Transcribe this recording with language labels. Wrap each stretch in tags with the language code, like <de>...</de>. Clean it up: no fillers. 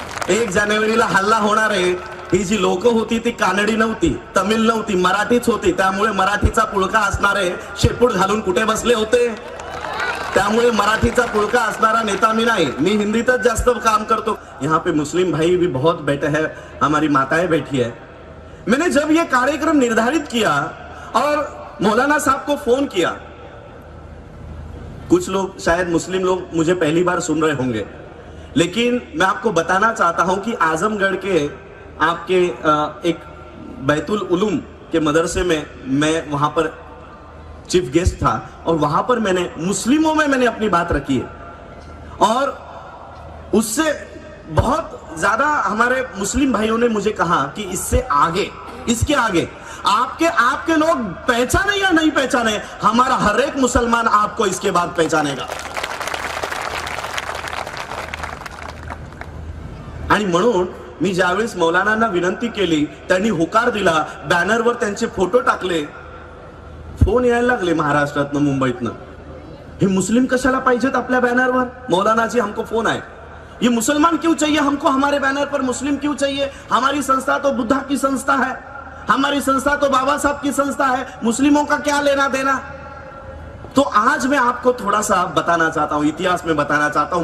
<mr>1 जानेवारीला हल्ला होणार आहे, ही जी लोक होती ती कानडी नव्हती, तमिळ नव्हती, मराठीच होती. त्यामुळे मराठीचा पुळका असणारे शेपूट घालून कुठे बसले होते? त्यामुळे मराठीचा पुळका असणारा नेता मी</mr> <hi>नहीं, मैं</hi> <mr>हिंदीतच जास्त काम करतो.</mr> <hi>यहाँ पे मुस्लिम भाई भी बहुत बैठे हैं, हमारी माताएं बैठी है. मैंने जब ये कार्यक्रम निर्धारित किया और मौलाना साहब को फोन किया, कुछ लोग शायद मुस्लिम लोग मुझे पहली बार सुन रहे होंगे, लेकिन मैं आपको बताना चाहता हूं कि आजमगढ़ के आपके एक बैतुल उलूम के मदरसे में मैं वहां पर चीफ गेस्ट था और वहां पर मैंने मुस्लिमों में मैंने अपनी बात रखी है और उससे बहुत ज्यादा हमारे मुस्लिम भाइयों ने मुझे कहा कि इससे आगे, इसके आगे आपके लोग पहचाने या नहीं पहचाने, हमारा हर एक मुसलमान आपको इसके बाद पहचानेगा.</hi> <mr>आणि म्हणून मी ज्यावेळेस मौलानांना विनंती केली, त्यांनी होकार दिला, बॅनरवर त्यांचे फोटो टाकले, फोन यायला लागले महाराष्ट्रातनं, मुंबईतनं. हे मुस्लिम कशाला पाहिजेत आपल्या बॅनरवर?</mr> <hi>मौलाना जी हमको फोन आए, ये मुसलमान क्यों चाहिए हमको हमारे बैनर पर, मुस्लिम क्यों चाहिए? हमारी संस्था तो बुद्धा की संस्था है, हमारी संस्था तो बाबा साहब की संस्था है, मुस्लिमों का क्या लेना देना? तो आज मैं आपको थोड़ा सा बताना चाहता हूं, इतिहास में बताना चाहता हूं.</hi>